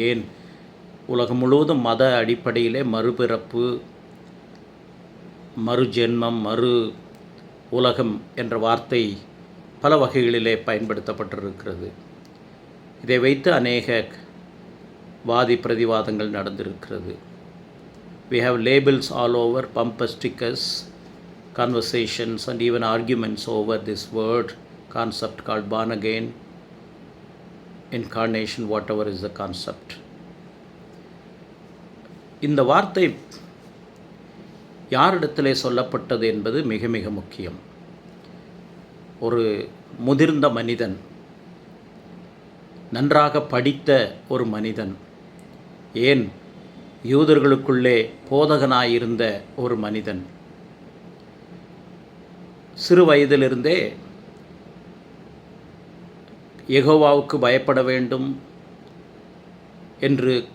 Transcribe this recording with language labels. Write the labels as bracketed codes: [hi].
[ta] ஏன் உலகம் முழுவதும் மத அடிப்படையிலே மறுபிறப்பு, மறு ஜென்மம், மறு உலகம் என்ற வார்த்தை பல வகைகளிலே பயன்படுத்தப்பட்டிருக்கிறது. இதை வைத்து அநேக வாதி பிரதிவாதங்கள் நடந்திருக்கிறது. [en] We have labels all over, bumper stickers, conversations and even arguments over this word concept called born again, incarnation, whatever is the concept. [ta] இந்த வார்த்தை யாரிடத்திலே சொல்லப்பட்டது என்பது மிக மிக முக்கியம். ஒரு முதிர்ந்த மனிதன், நன்றாக படித்த ஒரு மனிதன், ஏன் யூதர்களுக்குள்ளே போதகனாயிருந்த ஒரு மனிதன், சிறு வயதிலிருந்தே யெகோவாவுக்கு பயப்பட வேண்டும் என்று